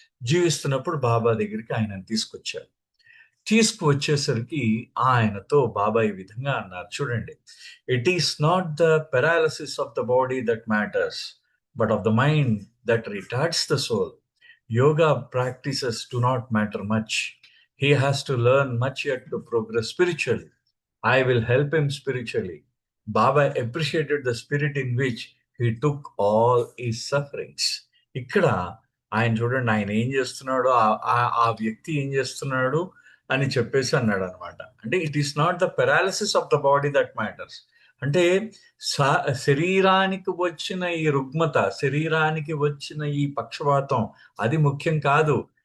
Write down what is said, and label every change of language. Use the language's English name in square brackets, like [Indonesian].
[Telugu] జీవిస్తున్నప్పుడు బాబా దగ్గరికి ఆయనను తీసుకొచ్చారు. తీసుకువచ్చేసరికి ఆయనతో బాబా ఈ విధంగా అన్నారు, చూడండి, [English] It is not the paralysis of the body that matters, but of the mind that retards the soul. Yoga practices do not matter much. He has to learn much yet to progress spiritually. I will help him spiritually. Baba appreciated the spirit in which he took all his sufferings. [Telugu] ఇక్కడ ఆయన చూడండి, ఆయన ఏం చేస్తున్నాడు, ఆ వ్యక్తి ఏం చేస్తున్నాడు అని చెప్పేసి అన్నాడు అనమాట. అంటే [English] It is not the paralysis of the body that matters. [Telugu] అంటే శరీరానికి వచ్చిన ఈ రుగ్మత, శరీరానికి వచ్చిన ఈ పక్షవాతం అది ముఖ్యం కాదు.